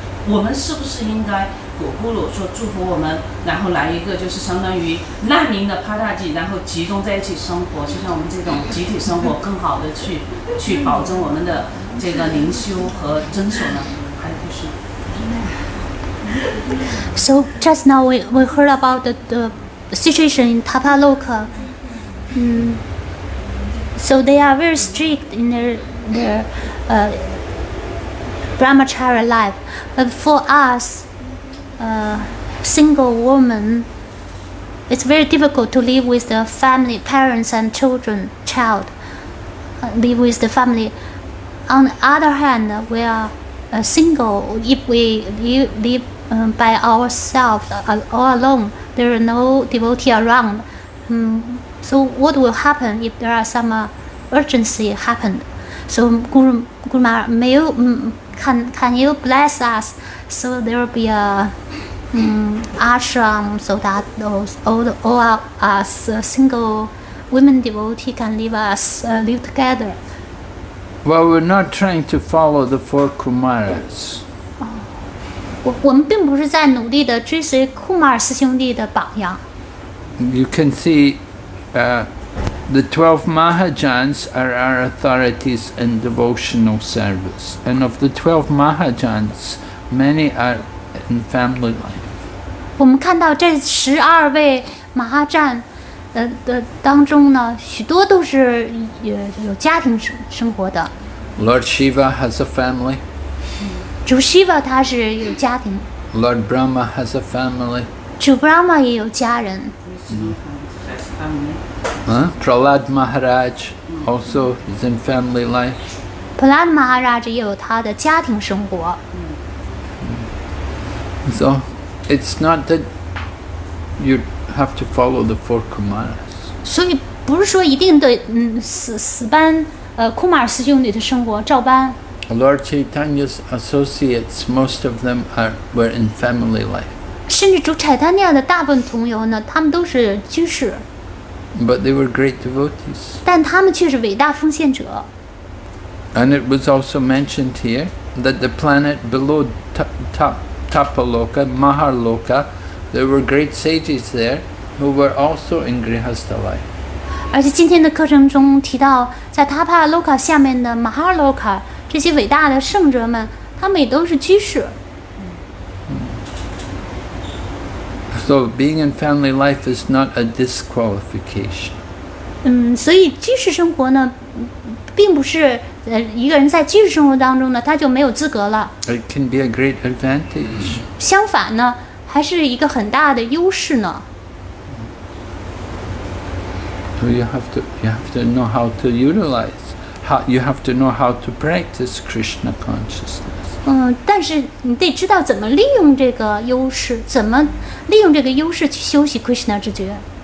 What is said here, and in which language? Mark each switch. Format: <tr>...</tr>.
<zh>我们是不是应该果咕噜说祝福我们，然后来一个就是相当于难民的帕塔吉，然后集中在一起生活，就像我们这种集体生活更好的去保证我们的这个灵修和遵守呢？还是</zh> <en>So just now we heard about the situation in Tapaloka. So they are very strict in their brahmacharya life. But for us, single women, it's very difficult to live with the family, parents and children, child. Live with the family. On the other hand, we are single. If we live by ourselves all alone, there are no devotee around. So what will happen if there are some urgency happened? So Guru Maharaj, can you bless us so there will be a ashram so that all us single women devotee can live together? Well, we're not trying to follow the four Kumaras.</en> <zh>我们并不是在努力的追随库马尔四兄弟的榜样。</zh> <en>You can see the 12 Mahajans are our authorities in devotional service. And of the 12 Mahajans, many are in family life.</en> <zh>我们看到这12位马哈赞的当中呢，许多都是有家庭生活的。</zh> <en>Lord Shiva has a family.</en> <zh>主 Shiva 他是有家庭。</zh> <en>Lord Brahma has a family.</en> <zh>主 Brahma 也有家人。</zh> <en>Prahlad Maharaj also is in family life.</en> <zh>Prahlad Maharaj 也有他的家庭生活。</zh> <en>So it's not that you have to follow the four Kumaras.</en> <zh>所以不是说一定对死搬库马尔四兄弟的生活照搬。</zh> <en>Lord Chaitanya's associates, most of them were in family life.</en> <zh>甚至主柴丹尼亚的大部分同游呢，他们都是居士。</zh> <en>But they were great devotees.</en> <zh>但他们却是伟大奉献者。</zh> <en>And it was also mentioned here that the planet below Tapaloka, Maharloka, there were great sages there who were also in Grihastha life.</en> <zh>而且今天的课程中提到，在塔帕洛卡下面的马哈洛卡这些伟大的圣者们，他们也都是居士。</zh> <en>So being in family life is not a disqualification.</en> <zh>所以居士生活呢，并不是一个人在居士生活当中呢，他就没有资格了。</zh> <en>It can be a great advantage.</en> <zh>相反呢，还是一个很大的优势呢。</zh> <en>So you have to know how to utilize. You have to know how to practice Krishna consciousness.</en> <zh>但是你得知道怎么利用这个优势，怎么利用这个优势去修习 Krishna 知觉。</zh>